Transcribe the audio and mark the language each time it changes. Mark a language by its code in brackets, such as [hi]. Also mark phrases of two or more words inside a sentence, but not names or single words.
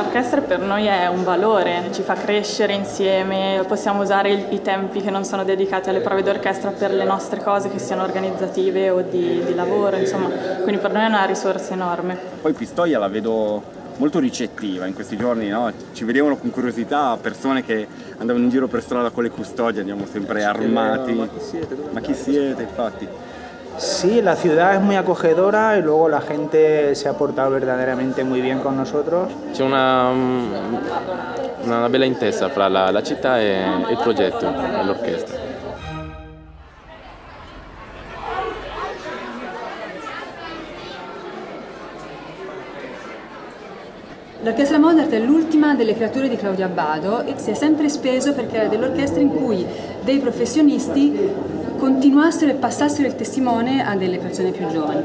[it] un'orchestra, per noi è un valore, ci fa crescere insieme, possiamo usare i tempi che non sono dedicati alle prove d'orchestra per le nostre cose, che siano organizzative o di lavoro, insomma, quindi per noi è una risorsa enorme. Poi Pistoia la vedo molto ricettiva in questi giorni, no? Ci vedevano con curiosità persone che andavano in giro per strada con le custodie, andiamo sempre armati. Ma chi siete, infatti? [es] Sí, la ciudad es muy acogedora y luego la gente se ha portado verdaderamente muy bien con nosotros. [it] C'è una bella intesa fra la città e il progetto, e l'orchestra. L'orchestra Mozart è l'ultima delle creature di Claudio Abbado e si è sempre speso per creare delle orchestre in cui dei professionisti continuassero e passassero il testimone a delle persone più giovani.